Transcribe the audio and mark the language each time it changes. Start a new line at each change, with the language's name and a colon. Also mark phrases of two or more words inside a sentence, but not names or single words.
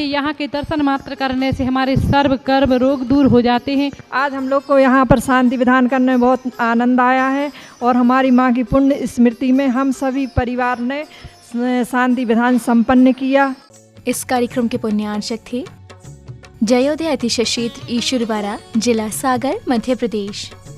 Hindi: यहाँ के दर्शन मात्र करने से हमारे सर्व कर्म रोग दूर हो जाते हैं। आज हम लोग को यहाँ पर शांति विधान करने में बहुत आनंद आया है और हमारी माँ की पुण्य स्मृति में हम सभी परिवार ने शांति विधान संपन्न किया। इस कार्यक्रम के पुण्यार्चक थे जयोदय अतिशय क्षेत्र ईश्वरवारा, जिला सागर, मध्य प्रदेश।